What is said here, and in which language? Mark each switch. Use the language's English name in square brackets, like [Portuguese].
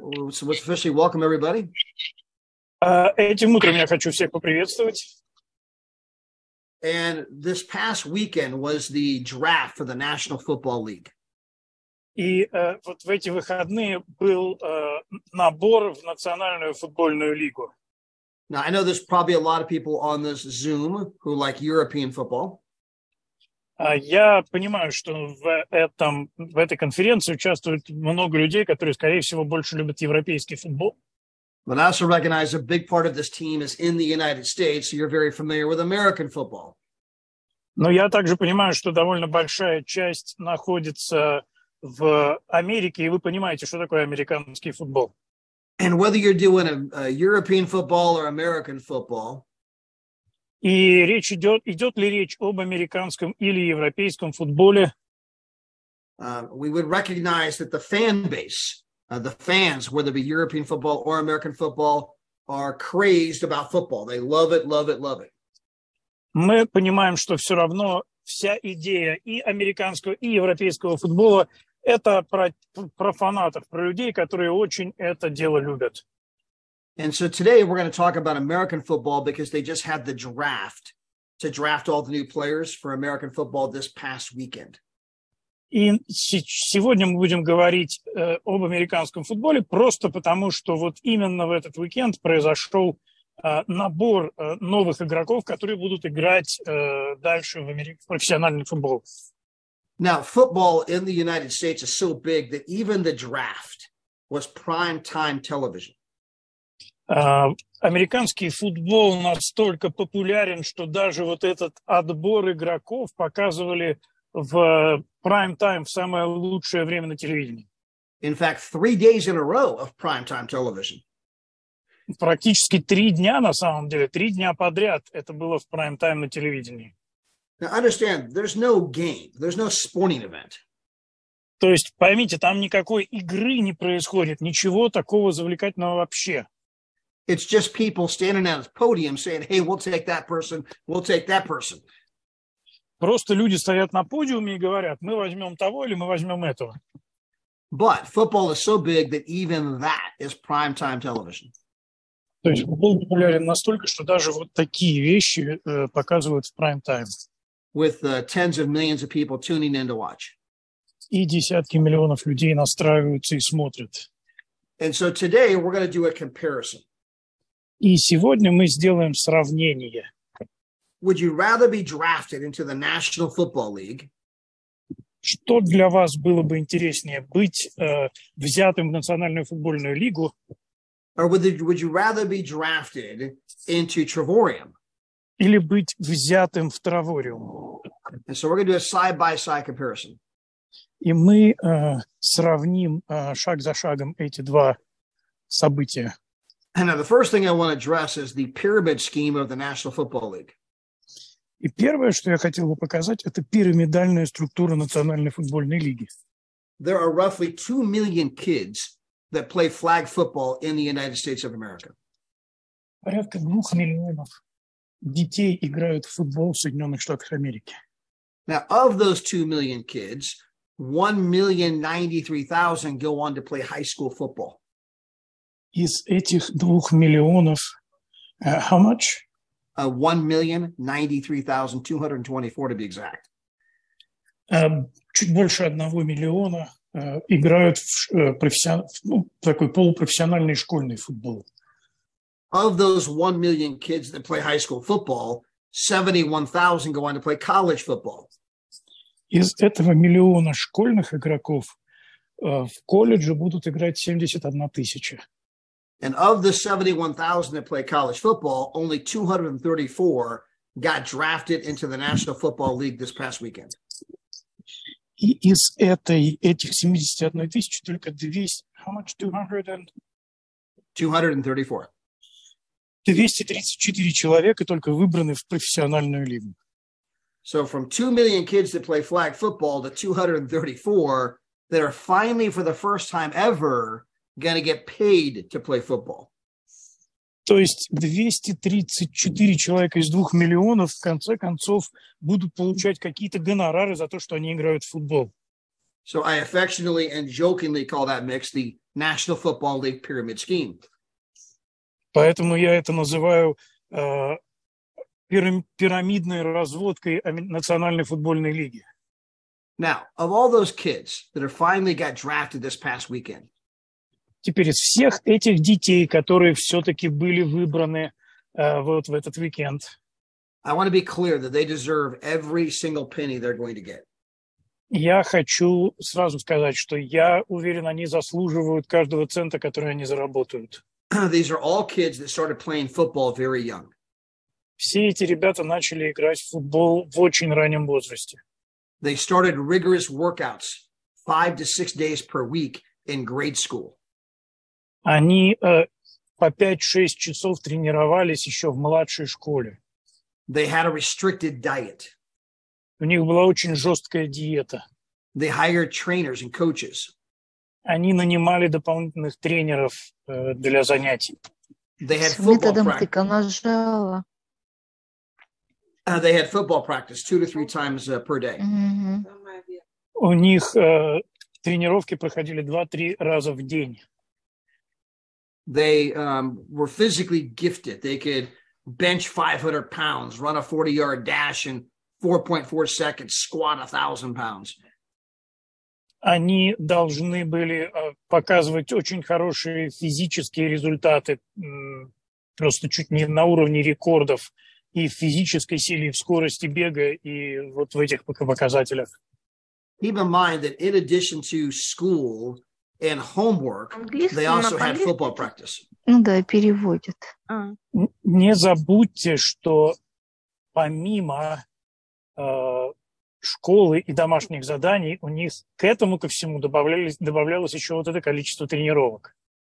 [English] So let's officially welcome everybody. [Russian] Этим утром я хочу всех поприветствовать. [English] And this past weekend was the draft for the National Football League. [Russian] И вот в эти выходные был набор в Национальную футбольную лигу. [English] Now, I know there's probably a lot of people on this Zoom who like European football. [Russian] Я понимаю, что в этой конференции участвует много людей, которые, скорее всего, больше любят европейский футбол. [English] But I also recognize a big part of this team is in the United States, so you're very familiar with American football. [Russian] Но я также понимаю, что довольно большая часть находится в Америке, и вы понимаете, что такое американский футбол. [English] And whether you're doing a European football or American football, [Russian] и идет ли речь об американском или европейском футболе, [English] we would recognize that the fan base, the fans, whether it be European football or American football, are crazed about football. They love it, love it, love it. [Russian] Мы понимаем, что все равно вся идея и американского, и европейского футбола – это про фанатов, про людей, которые очень это дело любят. [English] And so today we're going to talk about American football because they just had the draft to draft all the new players for American football this past weekend. [Russian] И сегодня мы будем говорить об американском футболе просто потому, что вот именно в этот уикенд произошел набор новых игроков, которые будут играть дальше в профессиональный футбол. [English] Now, football in the United States is so big that even the draft was prime time television. [Russian] Американский футбол настолько популярен, что даже вот этот отбор игроков показывали в прайм-тайм, в самое лучшее время на телевидении. [English] In fact, 3 days in a row of prime-time television. [Russian] Практически 3 дня, на самом деле, 3 дня подряд это было в прайм-тайм на телевидении. [English] Now, understand, there's no game, there's no sporting event. [Russian] То есть, поймите, там никакой игры не происходит, ничего такого завлекательного вообще. [English] It's just people standing at a podium saying, hey, we'll take that person, we'll take that person. [Russian] Просто люди стоят на подиуме и говорят, мы возьмем того или мы возьмем этого. [English] But football is so big that even that is primetime television. [Russian] То есть футбол популярен настолько, что даже вот такие вещи показывают в прайм-тайм. [English] With tens of millions of people tuning in to watch. [Russian] И десятки миллионов людей настраиваются и смотрят. [English] And so today we're going to do a comparison. [Russian] И сегодня мы сделаем сравнение. [English] Would you rather be drafted into the National Football League? [Russian] Что для вас было бы интереснее, быть взятым в Национальную футбольную лигу? [English] Or would you rather be drafted into Travorium? [Russian] Или быть взятым в Травориум? [English] And so we're going to do a side-by-side comparison. [Russian] И мы сравним шаг за шагом эти два события. [English] And now the first thing I want to address is the pyramid scheme of the National Football League. [Russian] И первое, что я хотел бы показать, это пирамидальная структура Национальной футбольной лиги. [English] There are roughly 2 million kids that play flag football in the United States of America. [Russian] Порядка 2 миллионов детей играют в футбол в Соединенных Штатах Америки. [English] Now, of those 2 million kids, 1,093,000 go on to play high school football. [Russian] Из этих 2 миллионов, [English] how much? 1,093,224 to be exact. [Russian] Чуть больше 1 миллиона играют в такой полупрофессиональный школьный футбол. [English] Of those 1 million kids that play high school football, 71,000 go on to play college football. [Russian] Из этого миллиона школьных игроков в колледже будут играть 71 тысяча. [English] And of the 71,000 that play college football, only 234 got drafted into the National Football League this past weekend. [Russian] И из этих 71 тысячи только 200, [English] how much? 234. [Russian] 234 человека только выбраны в профессиональную лигу. [English] So from 2 million kids that play flag football to 234 that are finally for the first time ever going to get paid to play football. [Russian] То есть 234 человека из 2 миллионов в конце концов будут получать какие-то гонорары за то, что они играют в футбол. [English] So I affectionately and jokingly call that mix the National Football League pyramid scheme. [Russian] Поэтому я это называю пирамидной разводкой Национальной футбольной лиги. [English] Now, of all those kids that are finally got drafted this past weekend, [Russian] теперь из всех этих детей, которые все-таки были выбраны вот в этот уикенд, [English] I want to be clear that they deserve every single penny they're going to get. [Russian] Я хочу сразу сказать, что я уверен, они заслуживают каждого цента, который они заработают. [English] These are all kids that started playing football very young. [Russian] Все эти ребята начали играть в футбол в очень раннем возрасте. [English] They started rigorous workouts 5 to 6 days per week in grade school. [Russian] Они по 5-6 часов тренировались еще в младшей школе. [English] They had a restricted diet. [Russian] У них была очень жесткая диета. [English] They hired trainers and coaches. [Russian] Они нанимали дополнительных тренеров для занятий. [English] They had football [Russian] Методом [English] practice. [Russian] тыка нажала. [English] They had football practice 2 to 3 times per day. Мгм. [Russian] У них тренировки проходили 2-3 раза в день. [English] They were physically gifted. They could bench 500 pounds, run a 40-yard dash in 4.4 seconds, squat 1,000 pounds. [Russian] Они должны были показывать очень хорошие физические результаты, просто чуть не на уровне рекордов и в физической силе, и в скорости бега, и вот в этих показателях. [English] Keep in mind that in addition to school and homework, they also had football practice. [Russian] Ну да, переводит. Не забудьте, что помимо школы и домашних заданий, у них к этому ко всему добавлялось еще вот это количество тренировок.